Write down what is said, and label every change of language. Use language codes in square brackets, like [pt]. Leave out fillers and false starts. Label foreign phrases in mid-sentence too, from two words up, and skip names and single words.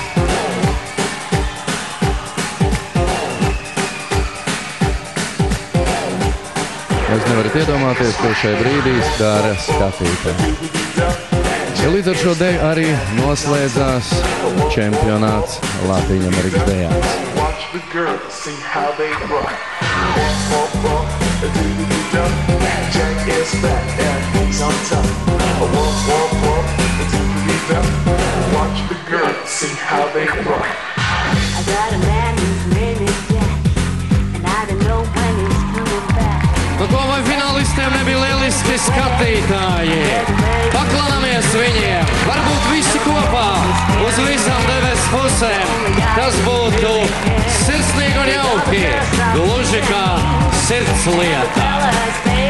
[lv] Jūs nevarat iedomāties, ko šai brīdī skara skatītāji. Ja līdz ar šo deju arī noslēdzās čempionāts Latvijas-Amerikas dejās. [en] See how they rock. I got a man whose name is Jack, and I don't know when he's coming back. [lv] Nu, ko vai finālistiem nebija lieliski skatītāji? Paklāmies viņiem, varbūt visi kopā, uz visām devēs pusēm. Tas būtu sirsnīgi un jauki, gluži kā sirds lieta.